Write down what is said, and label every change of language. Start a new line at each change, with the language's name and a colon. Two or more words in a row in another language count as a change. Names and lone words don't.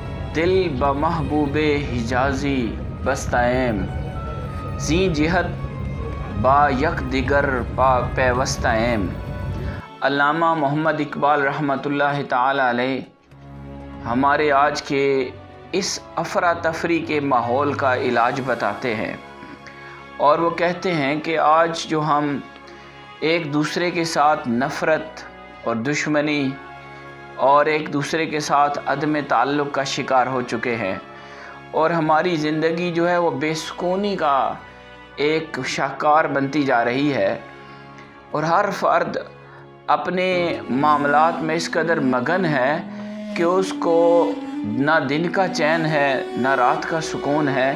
Persian: دل بمحبوب حجازی بستائم، زی جہت با یک دیگر پا پیوستائم۔
Urdu: علامہ محمد اقبال رحمۃ اللہ تعالی علیہ ہمارے آج کے اس افراتفری کے ماحول کا علاج بتاتے ہیں، اور وہ کہتے ہیں کہ آج جو ہم ایک دوسرے کے ساتھ نفرت اور دشمنی اور ایک دوسرے کے ساتھ عدم تعلق کا شکار ہو چکے ہیں، اور ہماری زندگی جو ہے وہ بے سکونی کا ایک شاہکار بنتی جا رہی ہے، اور ہر فرد اپنے معاملات میں اس قدر مگن ہے کہ اس کو نہ دن کا چین ہے نہ رات کا سکون ہے۔